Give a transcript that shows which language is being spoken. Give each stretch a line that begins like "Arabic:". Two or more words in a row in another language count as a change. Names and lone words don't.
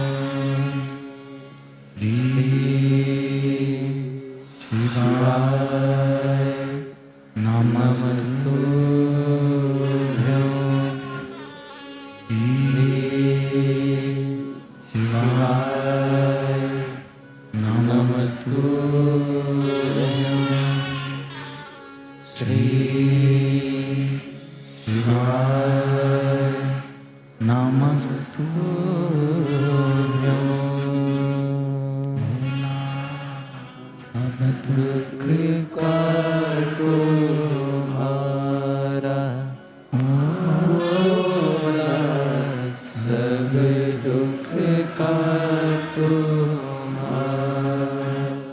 Sanskrit: श्री शिवाय नमस्तुभ्यं शिवाय नमस्तुभ्यं श्री शिवाय
Hindi: नमस्तुभ्यं भोला सब दुख काटो हमारा भोला सब दुख काटो हमारा